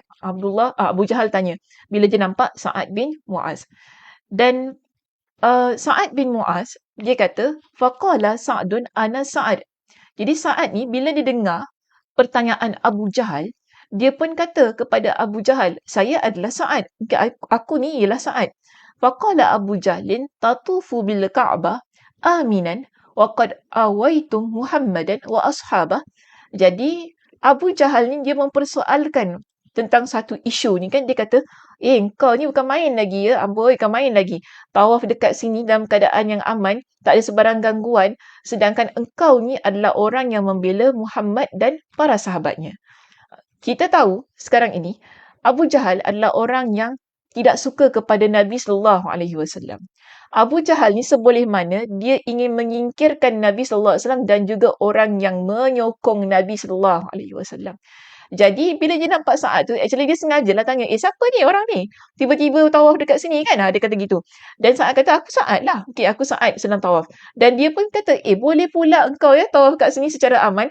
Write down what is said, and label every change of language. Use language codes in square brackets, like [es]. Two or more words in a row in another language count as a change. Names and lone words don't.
[ms] Abu Jahal tanya bila dia nampak Sa'ad bin Mu'az. Dan Sa'ad bin Mu'az, dia kata, [ar] فقال سعد أنا سعد. [ms] Jadi Sa'ad ni bila dia dengar pertanyaan Abu Jahal, dia pun kata kepada Abu Jahal, saya adalah Sa'ad. Aku ni ialah Sa'ad. [ar] فقال أبو جهل تطوف بالكعبة آمنا وقد آويتم محمدا وأصحابه. [ms] Jadi Abu Jahal ni dia mempersoalkan tentang satu isu ni kan, dia kata, kau ni bukan main lagi ya, amboi bukan main lagi. Tawaf dekat sini dalam keadaan yang aman, tak ada sebarang gangguan, sedangkan engkau ni adalah orang yang membela Muhammad dan para sahabatnya. Kita tahu sekarang ini Abu Jahal adalah orang yang tidak suka kepada Nabi [ar] صلى الله عليه وسلم. [ms] Abu Jahal ni seboleh mana dia ingin menyingkirkan Nabi [ar] صلى الله عليه وسلم [ms] dan juga orang yang menyokong Nabi [ar] صلى الله عليه وسلم. [ms] Jadi bila dia nampak Sa'ad tu, actually dia sengajalah tanya, siapa ni orang ni? Tiba-tiba tawaf dekat sini kan? Dia kata gitu. Dan Sa'ad kata, aku Sa'ad lah. Okay, aku Sa'ad sedang tawaf. Dan dia pun kata, boleh pula engkau ya tawaf kat sini secara aman.